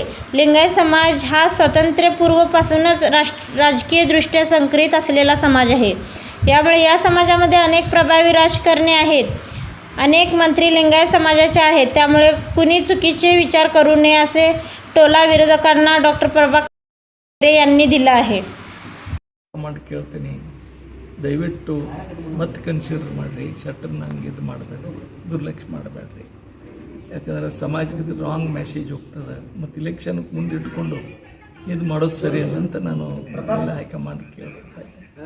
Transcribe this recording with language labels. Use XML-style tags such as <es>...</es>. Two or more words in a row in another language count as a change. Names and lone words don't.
<mr>लिंगायत समाज हा स्वातंत्र्यपूर्वपासूनच राजकीयदृष्ट्या संकरित असलेला समाज आहे। यामुळे या समाजामध्ये अनेक प्रभावी राजकारणी आहेत, अनेक मंत्री लिंगायत समाजाचे आहेत, त्यामुळे कुणी चुकीचे विचार करू नये असे टोला विरोधकांना डॉक्टर प्रभाकर यांनी दिला आहे.</mr> <kn>ಮಾಡಿ ಕೇಳ್ತೀನಿ, ದಯವಿಟ್ಟು ಮತ್ತೆ ಕನ್ಸಿಡರ್ ಮಾಡಿರಿ, ಶಟರ್ನ ಹಂಗೆ ಇದು ಮಾಡಬೇಡ್ರಿ, ದುರ್ಲಕ್ಷ್ಯ ಮಾಡಬೇಡ್ರಿ. ಯಾಕಂದರೆ ಸಮಾಜಕ್ಕೆ ಇದು</kn> <en>wrong message</en> <kn>ಹೋಗ್ತದೆ ಮತ್ತು ಇಲೆಕ್ಷನ್ಗೆ ಮುಂದಿಟ್ಕೊಂಡು ಇದು ಮಾಡೋದು ಸರಿ ಅಲ್ಲ ಅಂತ ನಾನು ಪ್ರತಿಯೊಂದು ಹೈಕಮಾಂಡ್ ಕೇಳ್ತಾ ಇದ್ದೀನಿ.</kn>